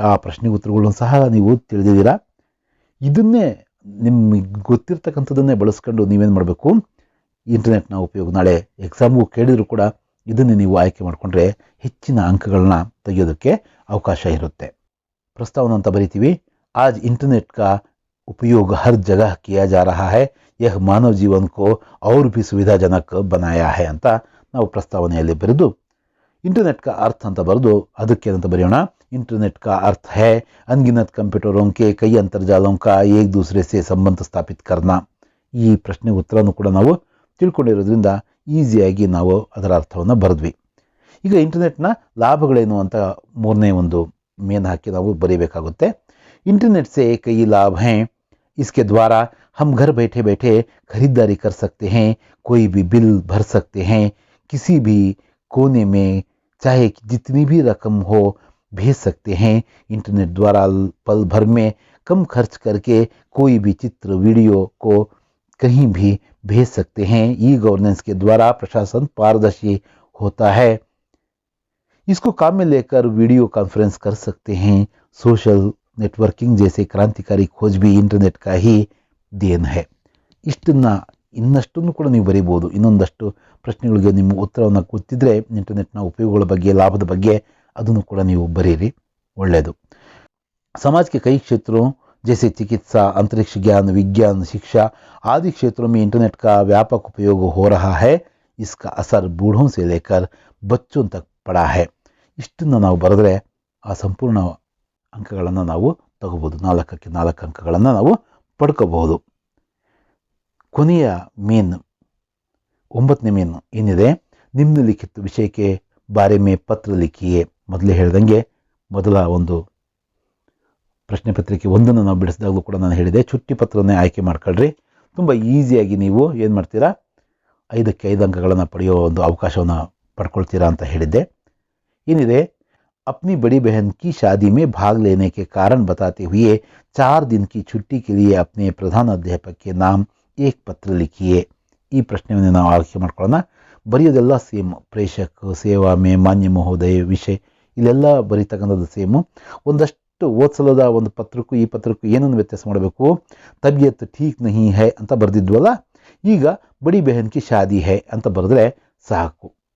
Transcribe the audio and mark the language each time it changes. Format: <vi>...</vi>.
<kn>ಆ ಪ್ರಶ್ನೆಗೆ ಉತ್ತರಗಳನ್ನು ಸಹ ನೀವು ತಿಳಿದಿದ್ದೀರಾ. ಇದನ್ನೇ ನಿಮಗೆ ಗೊತ್ತಿರ್ತಕ್ಕಂಥದ್ದನ್ನೇ ಬಳಸ್ಕೊಂಡು ನೀವೇನು ಮಾಡಬೇಕು? ಇಂಟರ್ನೆಟ್ನ ಉಪಯೋಗ ನಾಳೆ ಎಕ್ಸಾಮ್ಗೂ ಕೇಳಿದರೂ ಕೂಡ ಇದನ್ನೇ ನೀವು ಆಯ್ಕೆ ಮಾಡಿಕೊಂಡ್ರೆ ಹೆಚ್ಚಿನ ಅಂಕಗಳನ್ನ ತೆಗೆಯೋದಕ್ಕೆ ಅವಕಾಶ ಇರುತ್ತೆ. ಪ್ರಸ್ತಾವನೆ ಅಂತ ಬರಿತೀವಿ.</kn> <hi>आज इंटरनेट का उपयोग हर जगह किया जा रहा है, यह मानव जीवन को और भी सुविधाजनक बनाया है</hi> <kn>ಅಂತ ನಾವು ಪ್ರಸ್ತಾವನೆಯಲ್ಲಿ ಬರೆದು ಇಂಟರ್ನೆಟ್</kn> <hi>का अर्थ</hi> <kn>ಅಂತ ಬರೆದು ಅದಕ್ಕೇನಂತ ಬರೆಯೋಣ?</kn> <hi>इंटरनेट का अर्थ है अनगिनत कंप्यूटरों के कई अंतर्जालों का एक दूसरे से संबंध स्थापित करना.</hi> <kn>ಈ ಪ್ರಶ್ನೆ ಉತ್ತರನೂ ಕೂಡ ನಾವು ತಿಳ್ಕೊಂಡಿರೋದ್ರಿಂದ ಈಸಿಯಾಗಿ ನಾವು ಅದರ ಅರ್ಥವನ್ನು ಬರೆದ್ವಿ. ಈಗ ಇಂಟರ್ನೆಟ್ನ ಲಾಭಗಳೇನು ಅಂತ 3ನೇ ಒಂದು ಮೇನ್ ಹಾಕಿ ನಾವು ಬರೀಬೇಕಾಗುತ್ತೆ.</kn> <hi>इंटरनेट से कई लाभ हैं. इसके द्वारा हम घर बैठे बैठे खरीदारी कर सकते हैं, कोई भी बिल भर सकते हैं, किसी भी कोने में चाहे जितनी भी रकम हो भेज सकते हैं. इंटरनेट द्वारा पल भर में कम खर्च करके कोई भी चित्र वीडियो को कहीं भी भेज सकते हैं. ई गवर्नेंस के द्वारा प्रशासन पारदर्शी होता है. इसको काम में लेकर वीडियो कॉन्फ्रेंस कर सकते हैं. सोशल नेटवर्किंग जैसे क्रांतिकारी खोज भी इंटरनेट का ही देन है.</hi> <kn>ಇಷ್ಟನ್ನು ಇನ್ನಷ್ಟನ್ನು ಕೂಡ ನೀವು ಬರೀಬೋದು. ಇನ್ನೊಂದಷ್ಟು ಪ್ರಶ್ನೆಗಳಿಗೆ ನಿಮ್ಮ ಉತ್ತರವನ್ನು ಗೊತ್ತಿದ್ದರೆ ಇಂಟರ್ನೆಟ್ನ ಉಪಯೋಗಗಳ ಬಗ್ಗೆ, ಲಾಭದ ಬಗ್ಗೆ ಅದನ್ನು ಕೂಡ ನೀವು ಬರೀರಿ, ಒಳ್ಳೆಯದು.</kn> <hi>समाज के कई क्षेत्रों जैसे चिकित्सा, अंतरिक्ष ज्ञान, विज्ञान, शिक्षा आदि क्षेत्रों में इंटरनेट का व्यापक उपयोग हो रहा है. इसका असर बूढ़ों से लेकर बच्चों तक पड़ा है.</hi> <kn>ಇಷ್ಟನ್ನು ನಾವು ಬರೆದ್ರೆ ಆ ಸಂಪೂರ್ಣ ಅಂಕಗಳನ್ನು ನಾವು ತಗೋಬೋದು. 4ಕ್ಕೆ 4 ಅಂಕಗಳನ್ನು ನಾವು ಪಡ್ಕೋಬಹುದು. ಕೊನೆಯ ಮೇನ್ 9ನೇ ಮೇನ್ ಏನಿದೆ? ನಿಮ್ನಲಿಖಿತ ವಿಷಯಕ್ಕೆ</kn> <hi>ಬಾರೆ ಮೇ ಪತ್ರ ಲಿಖಿಯೇ.</hi> <kn>ಮೊದಲೇ ಹೇಳ್ದಂಗೆ ಮೊದಲ ಒಂದು ಪ್ರಶ್ನೆ ಪತ್ರಿಕೆ 1ನ್ನು ನಾವು ಬಿಡಿಸಿದಾಗಲೂ ಕೂಡ ನಾನು ಹೇಳಿದೆ, ಚುಟ್ಟಿ ಪತ್ರನೇ ಆಯ್ಕೆ ಮಾಡ್ಕೊಳ್ರಿ. ತುಂಬ ಈಸಿಯಾಗಿ ನೀವು ಏನು ಮಾಡ್ತೀರಾ? 5ಕ್ಕೆ 5 ಅಂಕಗಳನ್ನು ಪಡೆಯೋ ಒಂದು ಅವಕಾಶವನ್ನು ಪಡ್ಕೊಳ್ತೀರಾ ಅಂತ ಹೇಳಿದ್ದೆ. ಏನಿದೆ?</kn> <hi>अपनी बड़ी बहन की शादी में भाग लेने के कारण बताते हुए 4 दिन की छुट्टी के लिए अपने प्रधान अध्यापक के नाम एक पत्र लिखिए.</hi> <kn>ಈ ಪ್ರಶ್ನೆಯನ್ನು ನಾವು ಆಯ್ಕೆ ಮಾಡ್ಕೊಳ್ಳೋಣ. ಬರೆಯೋದೆಲ್ಲ ಸೇಮ್. ಪ್ರೇಷಕ್, ಸೇವಾ ಮೇ, ಮಾನ್ಯ ಮಹೋದಯ, ವಿಷಯ ಇಲ್ಲೆಲ್ಲ ಬರೀತಕ್ಕಂಥದ್ದು ಸೇಮು. ಒಂದಷ್ಟು ಓದ್ಸಲದ ಒಂದು ಪತ್ರಕ್ಕೂ ಈ ಪತ್ರಕ್ಕೂ ಏನನ್ನು ವ್ಯತ್ಯಾಸ ಮಾಡಬೇಕು?</kn> <hi>ತಬಿಯತ್ ಠೀಕ್ ನಹಿ ಹೈ</hi> <kn>ಅಂತ ಬರೆದಿದ್ವಲ್ಲ, ಈಗ</kn> <hi>ಬಡಿ ಬೆಹನ್ ಕಿ ಶಾದಿ ಹೈ</hi> <kn>ಅಂತ ಬರೆದ್ರೆ ಸಾಕು.</kn>